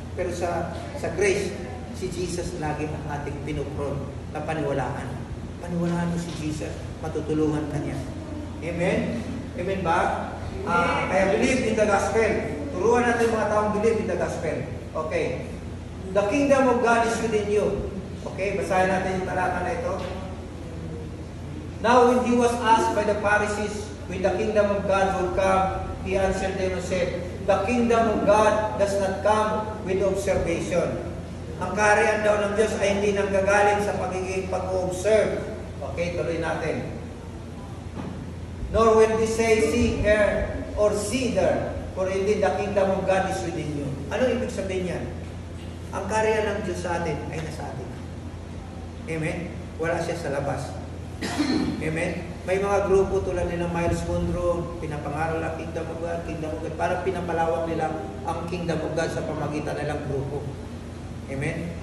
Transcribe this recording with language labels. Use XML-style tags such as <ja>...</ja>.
<tl>Pero sa grace, si Jesus lagi ang ating pinupron na paniwalaan. Paniwalaan mo si Jesus, matutulungan ka niya. Amen? Amen ba?</tl> <en>Kaya believe in the gospel.</en> <tl>Turuan natin mga taong</tl> <en>believe in the gospel. Okay. The kingdom of God is within you. Okay,</en> <tl>basahin natin yung talata na ito.</tl> <en>Now when he was asked by the Pharisees when the kingdom of God would come, he answered them and said, the kingdom of God does not come with observation.</en> <tl>Ang kaharian daw ng Diyos ay hindi nanggagaling sa pagiging pag-observe. Okay, tuloy natin.</tl> <en>Nor will they say, see here or see there, for indeed the kingdom of God is within you.</en> <tl>Ano ibig sabihin yan? Ang kaharian ng Diyos sa atin ay nasa atin. Amen? Wala siya sa labas. Amen? May mga grupo tulad nila Miles Monroe, pinapangaral ang kingdom of God, parang pinapalawak nila ang kingdom of God sa pamagitan nilang grupo. Amen?</tl>